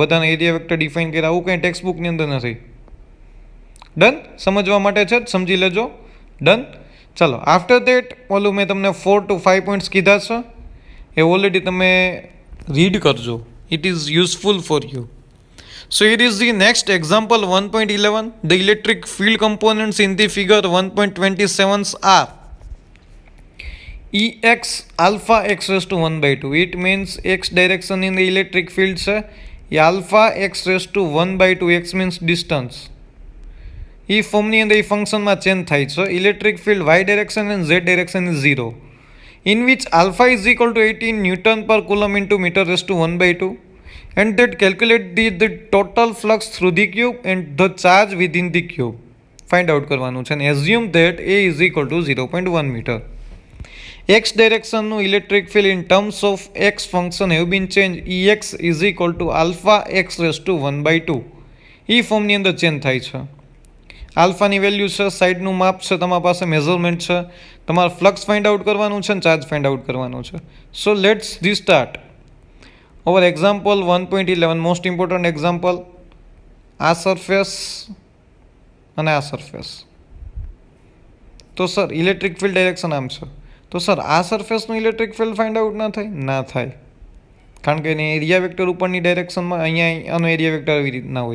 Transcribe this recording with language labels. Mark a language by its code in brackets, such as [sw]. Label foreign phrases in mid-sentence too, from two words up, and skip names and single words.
[gu] બધાના [en] area vector define [gu] કર્યા, આવું કંઈ ટેક્સ્ટબુકની અંદર નથી. ડન? સમજવા માટે છે, સમજી લેજો. ડન? ચાલો, [en] after that [gu] ઓલું મેં તમને 4 to 5 પોઈન્ટ્સ કીધા છે, એ ઓલરેડી તમે રીડ કરજો. [en] it is useful for you. So here is the next example 1.11. The electric field components in the figure 1.27 are Ex alpha x raised to 1 by 2. It means x direction in the electric field છે એ alpha x raised to 1 by 2. x means distance. [gu] એ ફોર્મની અંદર એ [en] function change [gu] થાય છે. [en] electric field y direction and z direction is 0. In which alpha is equal to 18 Newton per coulomb into meter raised to 1 by 2. And that calculate the total flux through the cube and the charge within the cube. Find out [gu] કરવાનું છે. [en] And assume that A is equal to 0.1 meter. X direction નું electric field in terms of x function have been changed. Ex is equal to alpha x raised to 1 by 2. [gu] એ ફોર્મની અંદર ચેન્જ થાય છે. આલ્ફાની વેલ્યુ છે, સાઇડનું માપ છે, તમારા પાસે મેઝરમેન્ટ છે, તમારે [en] flux find out [gu] કરવાનું છે અને [en] charge find out [gu] કરવાનું છે. [en] so let's restart our example 1.11. most important example. [gu] આ સરફેસ અને આ સરફેસ, તો સર [en] electric field direction [gu] આમ છે, તો સર આ [en] surface electric field find out [gu] ના થાય, કારણ કે એને [en] area vector [gu] ઉપરની ડાયરેક્શનમાં, અહીંયા આનો [en] area vector [gu] આવી રીતના હોય.